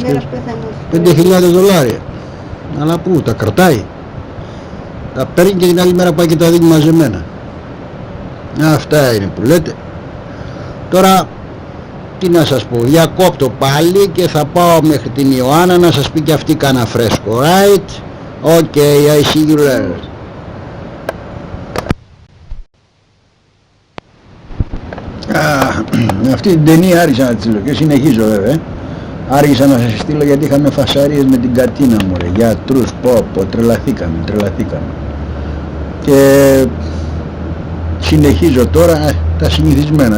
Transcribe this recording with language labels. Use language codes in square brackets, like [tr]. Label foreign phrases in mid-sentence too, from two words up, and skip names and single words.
[el] $5,000. Αλλά πού, τα κρατάει. Τα παίρνει και την άλλη μέρα πάει και τα δίνει μαζεμένα. Αυτά είναι που λέτε. Τώρα τι να σας πω, διακόπτω πάλι και θα πάω μέχρι την Ιωάννα να σας πει και αυτή κάνα φρέσκο. [en] Right? Okay, I see you later. [el] Αυτή την ταινία άρχισα να τη στείλω και συνεχίζω βέβαια. Άρχισα να σας στείλω γιατί είχαμε φασαρίες με την Κατίνα μου, ρε, γιατρούς, τρελαθήκαμε. Και συνεχίζω τώρα τα συνηθισμένα.